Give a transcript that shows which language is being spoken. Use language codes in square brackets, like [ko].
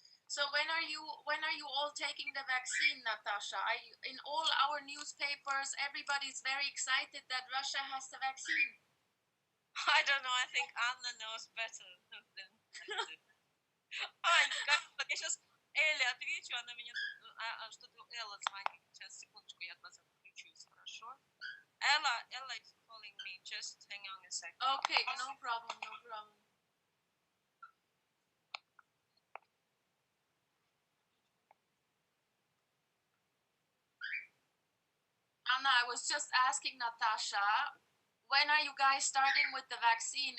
[en] So when are you all taking the vaccine, Natasha? In all our newspapers, everybody's very excited that Russia has the vaccine. I don't know, I think Anna knows better than [ru] Ай, я сейчас Элле отвечу, она меня тут, что-то Элла звонит. Сейчас, секундочку, я вас отключусь, хорошо? [en] Ella is calling me, just hang on a second. Okay, no problem. Anna, I was just asking Natasha, when are you guys starting with the vaccine?